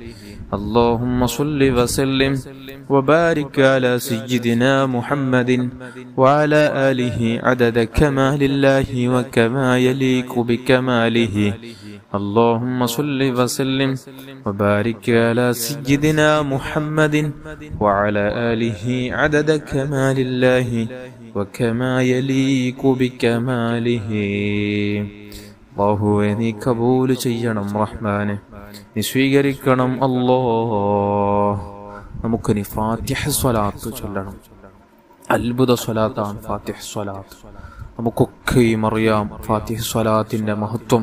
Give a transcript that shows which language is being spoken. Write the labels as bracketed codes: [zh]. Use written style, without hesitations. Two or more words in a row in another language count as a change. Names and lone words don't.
[ar] اللهم صل وسلم وبارك على سيدنا محمد وعلى آله عدد كمال الله وكما يليق بكماله. اللهم صل وسلم وبارك على سيدنا محمد وعلى آله عدد كمال الله وكما يليق بكماله. [ml] അല്ലാഹുവേ നീ കബൂൽ ചെയ്യണം റഹ്മാനെ, നീ സ്വീകരിക്കണം അല്ലാഹ്. നമുക്കിനി ഫാത്തിഹ സ്വലാത്ത് ചൊല്ലണം. അത്ഭുത സ്വലാത്താണ് ഫാത്തിഹ സ്വലാത്ത്. നമുക്കൊക്കെയും അറിയാം ഫാത്തിഹ് സ്വലാത്തിന്റെ മഹത്വം.